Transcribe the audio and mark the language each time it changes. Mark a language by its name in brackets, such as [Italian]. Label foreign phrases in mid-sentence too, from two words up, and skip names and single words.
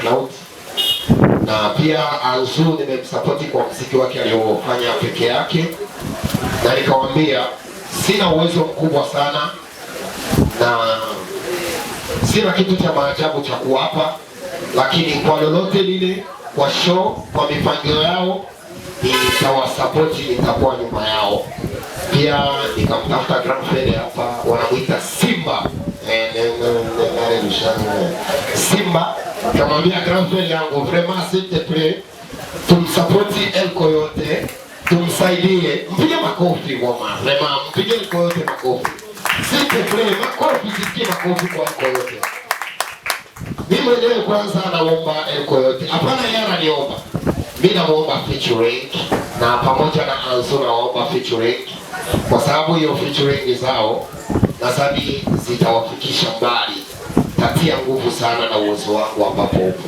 [Swahili] Cloud, na pia Anzu nimemsupporti kwa muziki wake aliofanya peke yake, na nikamwambia sina uwezo mkubwa sana na sina kitu cha maajabu cha kuwapa, lakini kwa lolote lile, kwa show, kwa mipangilio yao nitawasapoti, nitakuwa nyuma yao. Pia nikamtafuta Grand Frere hapa, wanamuita Simba Simba, nikamwambia Grand Frere yangu [French] vraiment s'il te plaît [Swahili] tumsapoti Elkoyote, tumsaidie, mpige makofi ngoma, vraiment mpige Elkoyote makofi, [French] s'il te plaît [Swahili] makofi, sikie makofi kwa Elkoyote. Mimi mwenyewe kwanza naomba Elkoyote, hapana yeye ananiomba, mimi naomba featuring, na pamoja na Anzu naomba featuring, kwa sababu hiyo featuring zao nadhani zitawafikisha mbali, tatia nguvu sana na uwezo wangu ambapo upo.